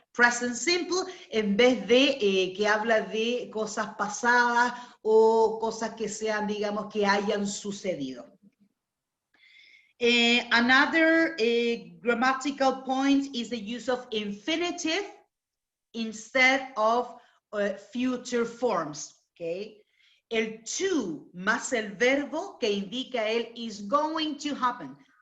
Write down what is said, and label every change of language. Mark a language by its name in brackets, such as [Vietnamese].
[English] Present simple [Spanish] en vez de que habla de cosas pasadas o cosas que sean, digamos, que hayan sucedido. [English] Another grammatical point is the use of infinitive instead of future forms, okay? [Spanish] El to más el verbo que indica el [English] is going to happen.